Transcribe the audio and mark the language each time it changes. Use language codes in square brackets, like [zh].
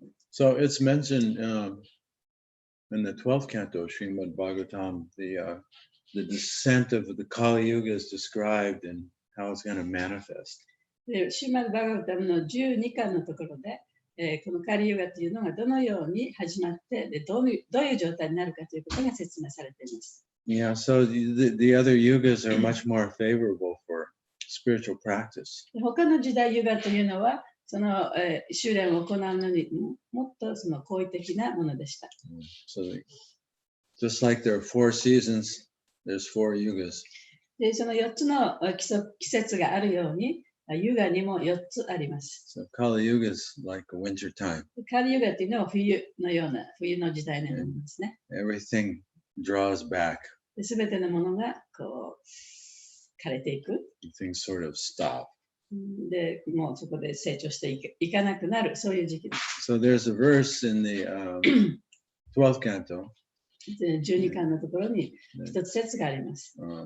[en] So it's mentioned in the 12th canto, Srimad Bhagavatam, the descent of the Kali Yuga is described and how it's going to manifest. [ja] でシュマル・バガバタムの12巻のところで、このカリユガというのがどのように始まってでどういう状態になるかということが説明されています。 [en] Yeah, so the other yugas are much more favorable for spiritual practice. [ja] 他の時代ユガというのはその、修練を行うのにもっとその好意的なものでした。 [en] So just like there are 4 seasons, there's 4 yugas. [ja] でその4つの季節があるように、ユガにも4つあります。 [en] So Kali Yuga is like a winter time. [ja] カリユガというのは冬のような冬の時代になりますね。 [en] Everything draws back. [ja] すべてのものがこう枯れていく。 [en] Things sort of stop. [ja] でもうそこで成長していかなくなるそういう時期です。 [en] So there's a verse in the 12th canto. [ja] 12巻のところに一つ説があります。